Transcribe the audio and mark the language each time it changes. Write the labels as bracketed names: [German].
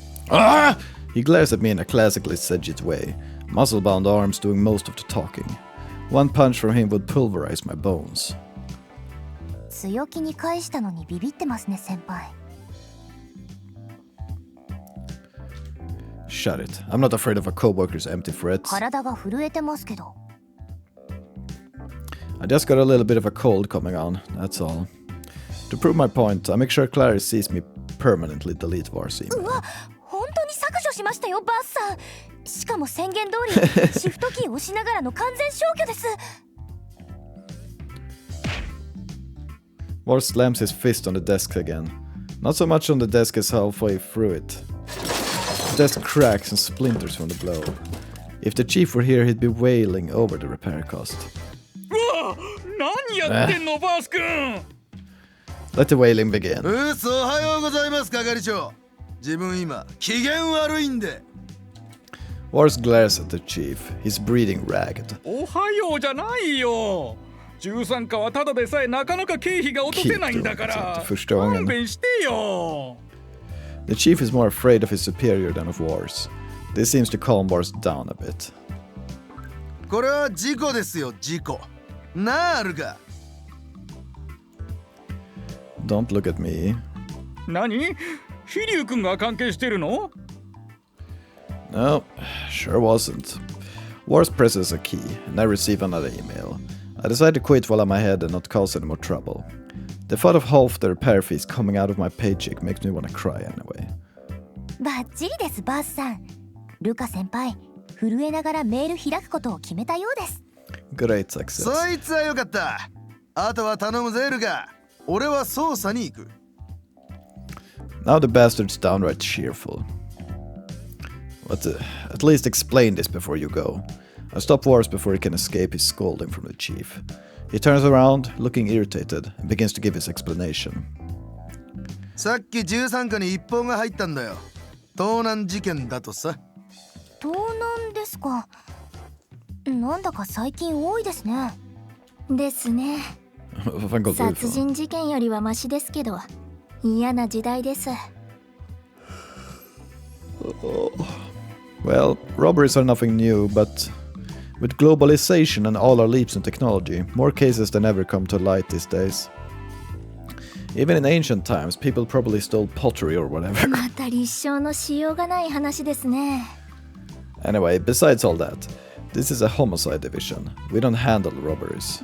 [English] Ah! He glares at me in a classically Sedgit way, muscle-bound arms doing most of the talking. One punch from him would pulverize my bones. [Japanese] 強気に返したのにビビってますね、先輩。 [English] Shut it. I'm not afraid of a coworker's empty threats. [Japanese] 体が震えてますけど。 [English] I just got a little bit of a cold coming on, that's all. To prove my point, I make sure Clary sees me permanently delete Var's email. [Japanese] うわ、本当に削除しましたよ、バースさん。しかも宣言通り、シフトキーを押しながらの完全消去です。 [English] Var slams his fist on the desk again. Not so much on the desk as halfway through it. The desk cracks and splinters from the blow. If the chief were here, he'd be wailing over the repair cost. [Japanese] 何やってんの、バース君。 [English] Let the wailing begin. [Japanese] おはようございます、係長。自分今、機嫌悪いんで。 [English] Vars glares at the chief. He's breathing ragged. [Japanese] おはようじゃないよ。 13課はただでさえなかなか経費が落とせないんだから。勘弁してよ。 [English] The chief is more afraid of his superior than of Vars. This seems to calm Vars down a bit. [Japanese] これは事故ですよ、事故。なあるか。 [English] Don't look at me. [Japanese] 何？飛龍君が関係してるの？ [English] No, sure wasn't. Vars presses a key, and I receive another email. I decide to quit while I'm ahead and not cause any more trouble. The thought of half the repair fees coming out of my paycheck makes me want to cry anyway. [Japanese] バッチリです、バースさん。ルカ先輩、震えながらメール開くことを決めたようです。 [English] Great success. [Japanese] そいつはよかった。あとは頼むぜ、ルカ。俺は捜査に行く。 [English] Now the bastard's downright cheerful. But at least explain this before you go. I stop Vars before he can escape his scolding from the chief. He turns around, looking irritated, and begins to give his explanation. [Japanese] さっき13課に一報が入ったんだよ。盗難事件だとさ。盗難ですか。なんだか最近多いですね。ですね。殺人事件よりはマシですけど、嫌な時代です。 [English] Well, robberies are nothing new, but with globalization and all our leaps in technology, more cases than ever come to light these days. Even in ancient times, people probably stole pottery or whatever. [Japanese] また立証のしようがない話ですね。 [English] Anyway, besides all that, this is a homicide division. We don't handle robberies.